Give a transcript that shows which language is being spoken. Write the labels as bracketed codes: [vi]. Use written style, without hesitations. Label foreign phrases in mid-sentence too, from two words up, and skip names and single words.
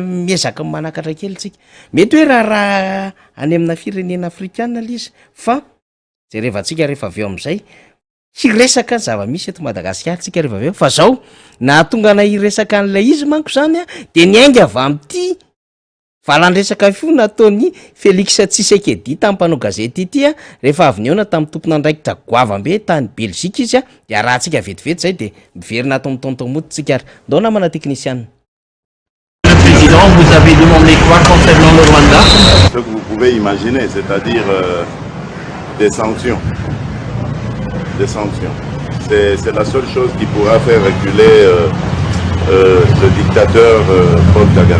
[mg] miezaka manakatra kely tsika mety hoe raha any amina firenena afrikana le izy fa jerevantsika rehefa aveo am'izay hiresaka zava-misy eto Madagasikara tsika rehefa aveo fa zao na tonga na hiresaka an'ilay izy manko zany de niainga avy am'ty valandresaka fio nataony Félix Tshisekedi tamin'ny mpanao gazety ity rehefa avy niona tamin'ny tompon'andraikitra goavambe tany Belgique izy de arahantsika vetivety zay de miverina ataon'ny tonton Mota tsika ndao namana technicien. [fr] Président, vous avez demandé quoi concernant le Rwanda? Ce que vous pouvez imaginer, c'est-à-dire des sanctions. c'est la seule chose qui pourra faire reculer le dictateur Paul Kagame.